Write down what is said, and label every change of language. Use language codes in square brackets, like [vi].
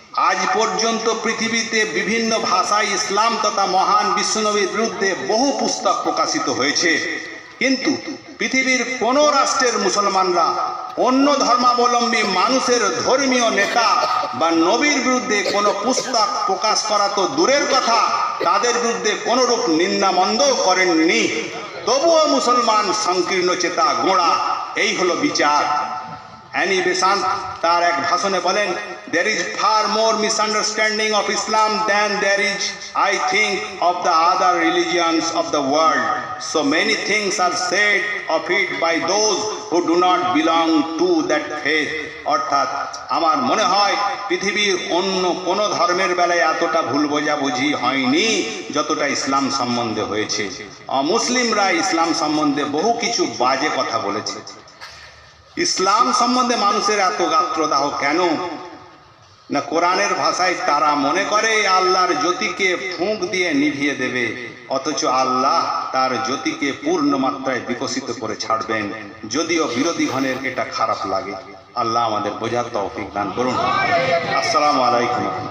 [bn] আজ পর্যন্ত পৃথিবীতে বিভিন্ন ভাষায় ইসলাম তথা মহান বিশ্বনবীর বিরুদ্ধে বহু পুস্তক প্রকাশিত হয়েছে, কিন্তু পৃথিবীর কোন রাষ্ট্রের মুসলমানরা অন্য ধর্মাবলম্বী মানুষের ধর্মীয় নেতা বা নবীর বিরুদ্ধে কোনো পুস্তক প্রকাশ করা তো দূরের কথা, তাদের বিরুদ্ধে কোনরূপ নিন্দামন্দ করেননি। তবুও মুসলমান সংকীর্ণ চেতা গোঁড়া, এই হলো বিচার। অ্যানি বেসান্ট তার এক ভাষণে বলেন, [en] there is far more misunderstanding of Islam than there is, I think, of the other religions of the world. So many things are said of it by those who do not belong to that faith. [bn] অর্থাৎ আমার মনে হয় পৃথিবীর অন্য কোনো ধর্মের বেলায় এতটা ভুল বোঝাবুঝি হয়নি যতটা ইসলাম সম্বন্ধে হয়েছে। অমুসলিমরা ইসলাম সম্বন্ধে বহু কিছু বাজে কথা বলেছে। ইসলাম সম্বন্ধে মানুষের এত গাত্রদাহ কেন? না, কোরআনের ভাষায় তারা মনে করে আল্লাহর জ্যোতিকে ফুঁক দিয়ে নিভিয়ে দেবে, অথচ আল্লাহ তার জ্যোতিকে পূর্ণ মাত্রায় বিকশিত করে ছাড়বেন, যদিও বিরোধী গণের এটা খারাপ লাগে। আল্লাহ আমাদের বোঝার তৌফিক দান করুন। আসসালামু আলাইকুম।